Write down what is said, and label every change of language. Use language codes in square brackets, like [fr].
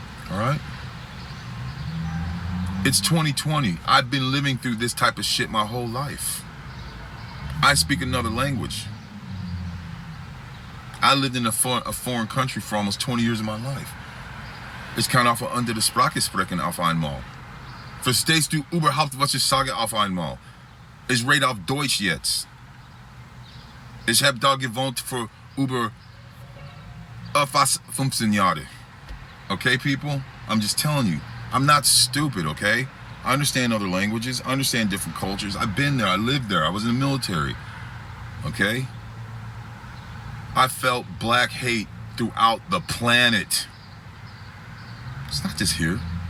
[en] All right? It's 2020. I've been living through this type of shit my whole life. I speak another language. I lived in a foreign country for almost 20 years of my life. [de] Ich kann auf andere Sprache sprechen auf einmal. Verstehst du überhaupt, was ich sage auf einmal? Ich rede auf Deutsch jetzt. Ich habe da gewohnt für über fast 15 Jahre. [en] Okay, people? I'm just telling you. I'm not stupid, okay? I understand other languages. I understand different cultures. I've been there. I lived there. I was in the military. Okay? I felt black hate throughout the planet. It's not just here.